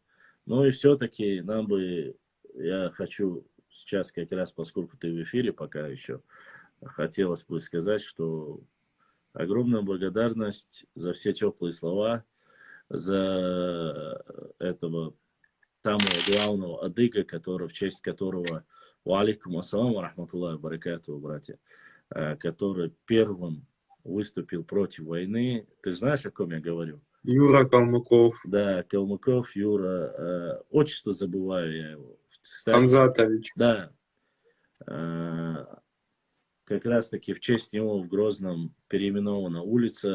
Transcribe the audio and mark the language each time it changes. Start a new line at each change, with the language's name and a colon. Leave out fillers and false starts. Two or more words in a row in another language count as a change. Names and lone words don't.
Russian: Но и все-таки я хочу сейчас как раз, поскольку ты в эфире пока еще, хотелось бы сказать, что огромная благодарность за все теплые слова, за этого самого главного адыга, в честь которого,
Arabic: عليكم السلام رحمة الله بركاته,
Russian: братья, который первым выступил против войны. Ты же знаешь, о ком я говорю? Юра Калмыков. Да, Калмыков Юра. Отчество забываю я его. Кстати, Хамзатович. да. Как раз таки в честь него в Грозном переименована улица.